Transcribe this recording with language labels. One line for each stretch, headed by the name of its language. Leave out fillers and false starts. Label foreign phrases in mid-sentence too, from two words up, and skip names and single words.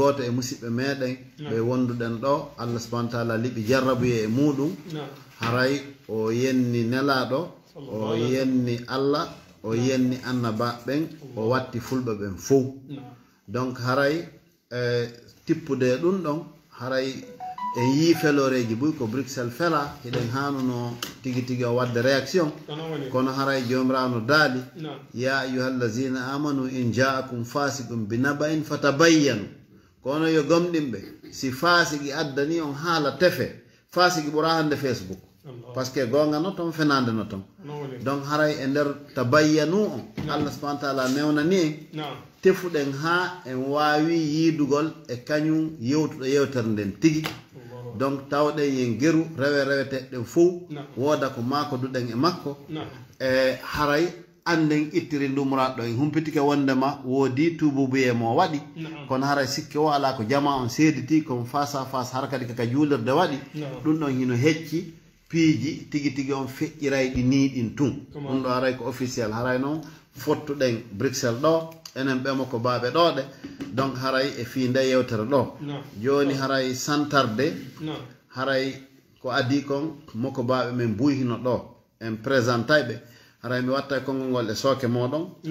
Fula: goto e musidɓe meɗen ɓe wonduɗen ɗo
Arabic: الله سبحانه وتعالى
Fula: liɓi jarrabuye e muɗum haray o yenni nelaɗo o yenni Allah o yenni annabaɓen o watti fulɓe ɓen fof donc haray tippude ɗum ɗon haray en yii feloreji ɓuy ko Bruxelles fela hiɗen hanuno tigi tigi o wadde réaction kono haray jomirawo daali
Arabic: يا أيها الذين آمنوا إن جاءكم فاسق بنبإ فتبينوا
Fula: kono yo gomɗinɓe si fasiki addani on haala tefe fasiki ɓura hande Facebook
French: par ce que
Fula: gonga no toon fenande no toon donc haray e nder tabayyanu on
Arabic: الله سبحانه وتعالى
Fula: newnani en tefuɗen ha en wawi yiidugol e kañum yewtuɗo yewtere nden tigi donc tawɗen yen geru reweteɗen fof wooda ko makoduɗen e makko e haray anden ittiri ndumraɗo en humpitike wondema woodi tububuye mo waɗi kono haray sikke o ala ko jama on seediti
French: comme face à face
Fula: har kadi kaka juulirde waɗi ɗum ɗon hino hecci piiji tigi tigi on feƴƴiray ɗi niiɗin tun ɗum ɗo haray ko officiel haray noon fottuɗen Bruxelles ɗo enen ɓemo ko baaɓe ɗoɗe donc haray e fi nde yewtere ɗo joni haray santarde haray ko adi kon moko baaɓe men buyhino ɗo en présentayɓe haray mi watta konngol ngol e sooke moɗon